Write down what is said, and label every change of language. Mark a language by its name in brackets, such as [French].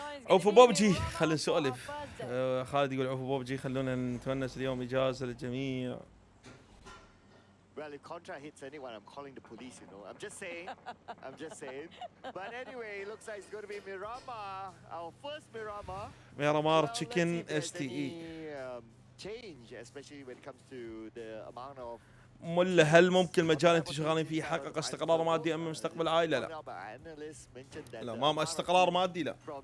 [Arabic] او في بوبجي خلينا نسولف. خالد يقول عفوا بوبجي خلونا نتونس اليوم اجازه للجميع. [English] Well, if Contra hits anyone, I'm calling the police, you know. I'm just saying. But anyway, it looks like it's going to be Miramar, our first Miramar. Miramar chicken STE. Change, especially when it comes to the amount of. [Arabic] ملا هل ممكن مجال انت شغالين فيه يحقق استقرار مادي ام مستقبل عائله؟ لا ما استقرار مادي لا.